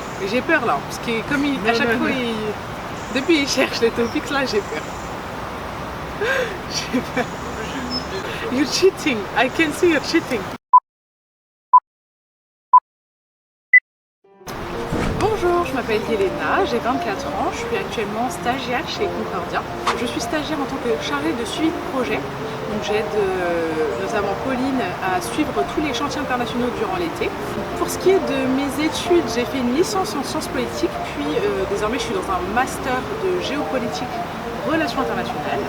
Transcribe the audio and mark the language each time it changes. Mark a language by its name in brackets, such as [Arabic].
[French] J'ai peur là, parce que comme à chaque fois, depuis il cherche les topics là, j'ai peur. J'ai peur. [English] You're cheating, I can see you're cheating. [French] Bonjour, je m'appelle Yelena, j'ai 24 ans, je suis actuellement stagiaire chez Concordia. Je suis stagiaire en tant que chargée de suivi de projet. Donc j'aide notamment Pauline à suivre tous les chantiers internationaux durant l'été. Pour ce qui est de mes études, j'ai fait une licence en sciences politiques, puis désormais je suis dans un master de géopolitique relations internationales.